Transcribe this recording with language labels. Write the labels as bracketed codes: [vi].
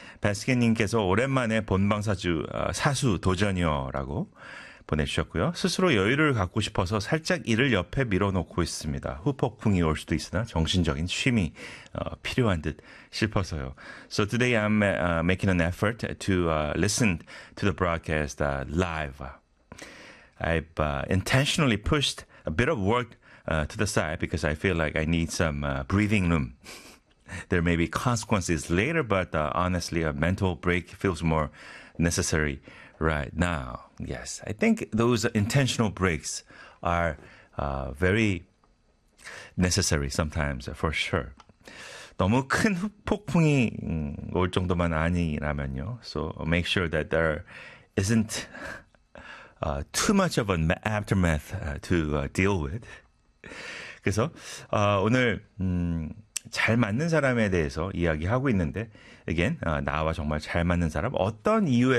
[ko] 베스킨님께서 오랜만에 본방사주 사수 도전이요라고 보내주셨고요. 스스로 여유를 갖고 싶어서 살짝 일을 옆에 밀어놓고 있습니다. 후폭풍이 올 수도 있으나 정신적인 쉼이 필요한 듯 싶어서요. [en] So today I'm making an effort to listen to the broadcast live. I've intentionally pushed a bit of work to the side because I feel like I need some breathing room. There may be consequences later, but honestly, a mental break feels more necessary right now. Yes, I think those intentional breaks are very necessary sometimes, for sure. [ko] 너무 큰 폭풍이 올 정도만 아니라면요. [en] So make sure that there isn't too much of an aftermath to deal with. [ko] 그래서 오늘 잘 맞는 사람에 대해서 이야기하고 있는데, again, 나와 정말 잘 맞는 사람, 어떤 이유에서